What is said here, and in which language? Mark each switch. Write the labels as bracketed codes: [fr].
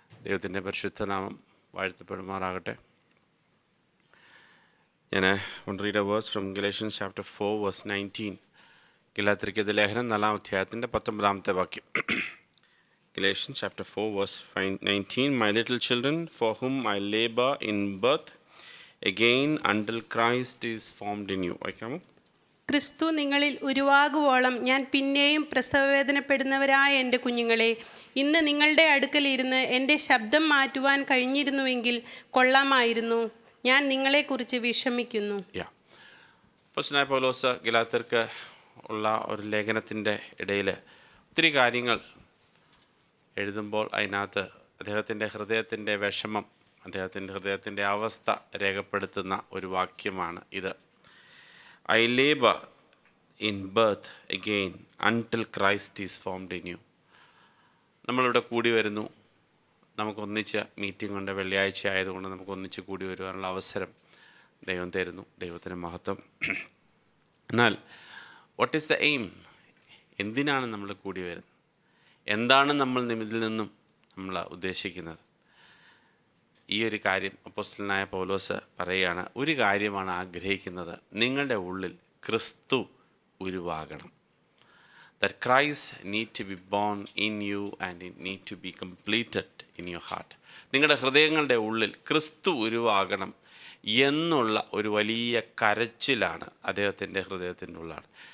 [ml] ദൈവത്തിൻ്റെ പരിശുദ്ധ നാമം വാഴ്ത്തപ്പെടുമാറാകട്ടെ. [en] ഞാൻ read a verse from Galatians chapter 4 verse 19. [ml] ഗലാത്യർക്കെഴുതിയ ലേഖനം 4-ാം അധ്യായത്തിൻ്റെ 19-ാമത്തെ വാക്യം. [en] Galatians chapter 4 verse 19. My little children, for whom I labor in birth again until Christ is formed in you. [ml] വായിക്കാമോ? ക്രിസ്തു നിങ്ങളിൽ ഉരുവാകുവോളം ഞാൻ പിന്നെയും പ്രസവവേദനപ്പെടുന്നവരായ എൻ്റെ കുഞ്ഞുങ്ങളെ, ഇന്ന് നിങ്ങളുടെ അടുക്കലിരുന്ന് എൻ്റെ ശബ്ദം മാറ്റുവാൻ കഴിഞ്ഞിരുന്നുവെങ്കിൽ കൊള്ളാമായിരുന്നു. ഞാൻ നിങ്ങളെക്കുറിച്ച് വിഷമിക്കുന്നു. അപ്പോസ്തലനായ പൗലോസ് ഗലാത്യർക്ക് ഉള്ള ഒരു ലേഖനത്തിൻ്റെ ഇടയിൽ ഒത്തിരി കാര്യങ്ങൾ എഴുതുമ്പോൾ അതിനകത്ത് അദ്ദേഹത്തിൻ്റെ ഹൃദയത്തിൻ്റെ വിഷമം, അദ്ദേഹത്തിൻ്റെ ഹൃദയത്തിൻ്റെ അവസ്ഥ രേഖപ്പെടുത്തുന്ന ഒരു വാക്യമാണ് ഇത്. [en] I labor in birth again until Christ is formed in you. [ml] നമ്മളിവിടെ കൂടി വരുന്നു, നമുക്കൊന്നിച്ച് മീറ്റിംഗ് ഉണ്ട്, വെള്ളിയാഴ്ച ആയതുകൊണ്ട് നമുക്കൊന്നിച്ച് കൂടി വരുവാനുള്ള അവസരം ദൈവം തരുന്നു. ദൈവത്തിന് മഹത്വം. എന്നാൽ [en] What is the aim? [ml] എന്തിനാണ് നമ്മൾ കൂടി വരുന്നത്? എന്താണ് നമ്മൾ ഇതിൽ നിന്നും നമ്മൾ ഉദ്ദേശിക്കുന്നത്? ഈ ഒരു കാര്യം അപ്പോസ്തലനായ പൗലോസ് പറയുകയാണ്. ഒരു കാര്യമാണ് ആഗ്രഹിക്കുന്നത്, നിങ്ങളുടെ ഉള്ളിൽ ക്രിസ്തു ഉരുവാകണം. [en] That Christ need to be born in you and it need to be completed in your heart. [ml] നിങ്ങളുടെ ഹൃദയങ്ങളുടെ ഉള്ളിൽ ക്രിസ്തു ഉരുവാകണം എന്നുള്ള ഒരു വലിയ കരച്ചിലാണ് അദ്ദേഹത്തിൻ്റെ ഹൃദയത്തിൻ്റെ ഉള്ളിലാണ്.